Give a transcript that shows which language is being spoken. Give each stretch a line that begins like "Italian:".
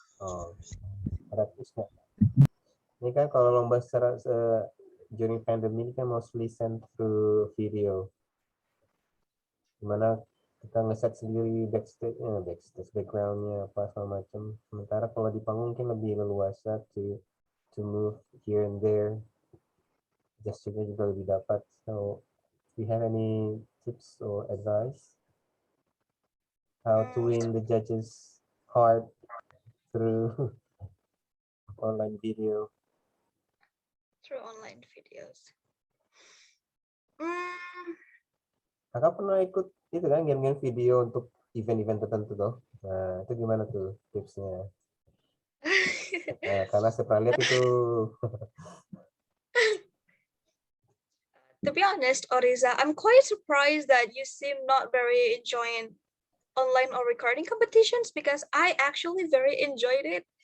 Indonesian: Oh, ada tips nggak? Ini kan kalau lomba secara
English: during pandemic
Indonesian: kan
English: mostly sent through video.
Indonesian: Dimana kita ngeset sendiri backstage backgroundnya apa segala macam. Sementara kalau di panggung mungkin lebih leluasa
English: to move here and there.
Indonesian: Gesturnya juga lebih dapat.
English: So, do you have any tips or advice how to win the judges' heart through online video? Through online videos.
Indonesian: Kakak pernah ikut itu kan game-game video untuk event-event tertentu tuh. Nah, itu gimana tuh tipsnya? Nah, karena saya pernah lihat itu.
English: To be honest, Oriza, I'm quite surprised that you seem not very enjoying online or recording competitions because I actually very enjoyed it.